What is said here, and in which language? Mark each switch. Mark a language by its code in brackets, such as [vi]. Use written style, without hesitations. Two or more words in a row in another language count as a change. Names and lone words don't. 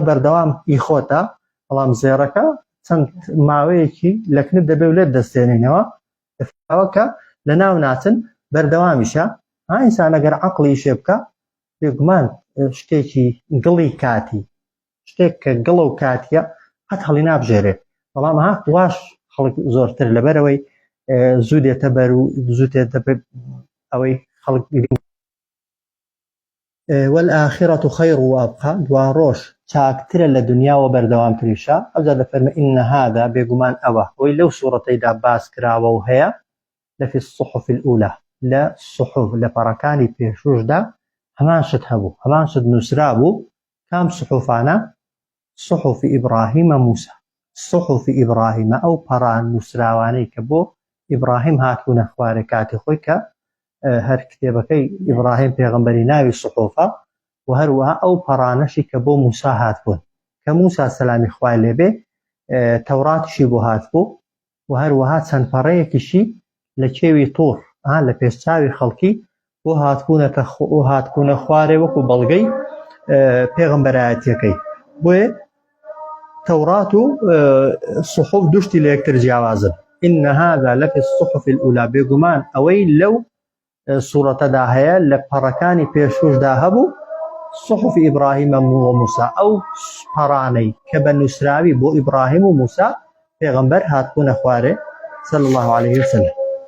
[ckb] بەردەوام ئیخۆتە بەڵام زێڕەکە چەند ماوەیەکی لەکنت دەبێ و لێت دەستێنینەوە ئەوەکە لە ناو ناچن بەردەوامیشە ئینسان ئەگەر عەقڵی ئیشێ بکە بێگومان شتێکی گڵی کاتی شتێک کە گڵە و کاتیە قەت هەڵی نابژێرێت بەڵام واش خەڵک زۆرتر لەبەرەوەی زوو دێتە بەر و زوو دێتە ئەوەی خەڵک [ar] والآخرة خير وأبقى [ckb] دوا ڕۆژ چاکترە لە دنیا و بەردەوامتریشە ئەوجا دەفەرمێ [ar] إن هذا [ckb] بێگومان ئەوە وەی لەو سوورەتەیدا باس کراوە و هەیە [ar] لەفی الصحف الأولى [ckb] لە صحف لە پەڕەکانی پێشوشدا هەمان شت هەبوو هەمان شت نووسرا بوو کام صحفانە [ar] صحف إبراهيم موسى صحف إبراهيم أو [ckb] پەڕان نووسراوانەی کە بۆ ئیبراهیم هاتبوونە خوارێ کاتی خۆی کە هەر کتێبەکەی ئیبراهیم پێغەمبەری ناوی صحوفە و هەروەها ئەو پەڕانەشی کە بۆ موسا هاتبوون کە موسا سەلامی خوای لێبێ تەوراتیشی بۆ هاتبوو و هەروەها چەند پەڕەیەکیشی لە کێوی تۆڕ لە پێشچاوی خەڵکی بۆ هاتبوونە خوارێ وەکو بەڵگەی پێغەمبەرایەتیەکەی بۆیە تەورات و صحف دوشتی لە یەکتر جیاوازن [ar] إن هذا لفي الصحف الأولى [ckb] بێگومان ئەوەی لەو سوورەتەدا هەیە لە پەڕەکانی پێشوشدا هەبوو [ar] صحف إبراهيم وموسى [ckb] ئەو پەڕانەی کە بە نووسراوی بۆ ئیبراهیم و موسا پێغەمبەر هاتبوونە خوارێ [ar] صلى الله عليه وسلم